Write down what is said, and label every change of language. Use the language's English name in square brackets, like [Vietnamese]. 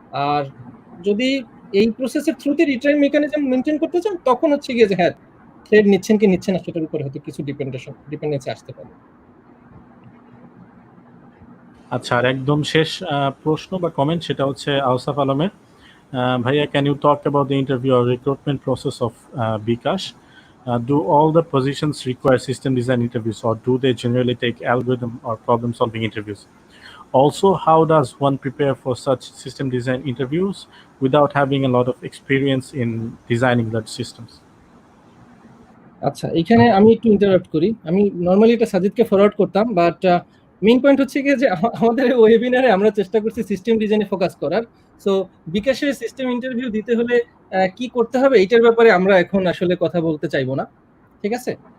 [Bangla] আর যদি এই প্রসেসের থ্রুতে রিট্রাই মেকানিজম মেনটেন করতে চান তখন হচ্ছে গিয়ে যে হ্যাঁ থ্রেড নিচ্ছেন কি নিচ্ছেন না সেটার উপরে হয়তো কিছু ডিপেন্ডেন্সি আসতে পারে। আচ্ছা, আর একদম শেষ প্রশ্ন বা কমেন্ট, সেটা হচ্ছে আউসাফ আলমের, ভাইয়া [English] Can you talk about the interview or recruitment process of bKash? Do all the positions require system design interviews, or do they generally take algorithm or problem solving interviews? Also, how does one prepare for such system design interviews without having a lot of experience in designing large systems? [Bangla] আচ্ছা, এখানে আমি একটু interrupt করি। আমি normally এটা সাজিদকে forward করতাম, but main point হচ্ছে গিয়ে যে আমাদের ওয়েবিনারে আমরা চেষ্টা করছি সিস্টেম ডিজাইনে ফোকাস করার। সো বিকাশের সিস্টেম ইন্টারভিউ দিতে হলে কি করতে হবে এটার ব্যাপারে আমরা এখন আসলে কথা বলতে চাইবো না, ঠিক আছে?